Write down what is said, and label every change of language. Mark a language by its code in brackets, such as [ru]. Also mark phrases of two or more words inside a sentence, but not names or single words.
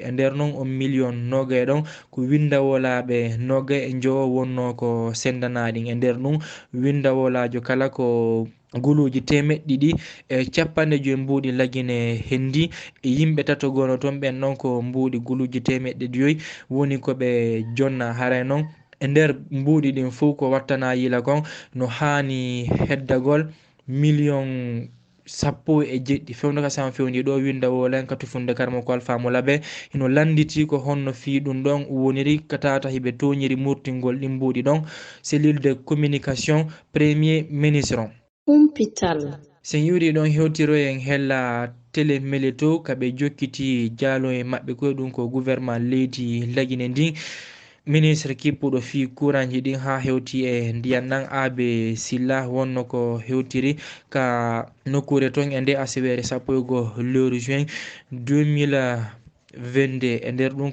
[ff] e nder noon on million nogay ɗon ko windawolaɓe nogay e jowo wonno ko sendanaɗin e nder ɗum windawolajo kala ko guluji temeɗɗiɗi e 50 mbuuɗi Laguine hendi e yimɓe tato gono toon ɓen noon ko mbuuɗi guluji 500 woni koɓe jonna haray noon e nder mbuuɗi ɗin fo ko wattana yila kon no hani heddagol million 17 fewno ka sam fewndi ɗo winda wolen ka tufunde karmo ko alfamo labe hino landiti ko honno fi ɗum ɗon woniri katata hiɓe toñiri murtingol ɗin mbuuɗi ɗon [fr] cellule de communication premier ministre [ff] kumpital sen yuri ɗon hewtiro en hella télé Méléto kaɓe jokkiti jaalo e maɓɓe koye ɗum ko gouvernement leydi Laguine ndi ministre kippuɗo fi courant ji ɗin ha hewti e ndiyan nan Abe Silla wonno ko hewtiri ka nokkure ton e nde asawere 11 lewru juin 2022 e nder ɗum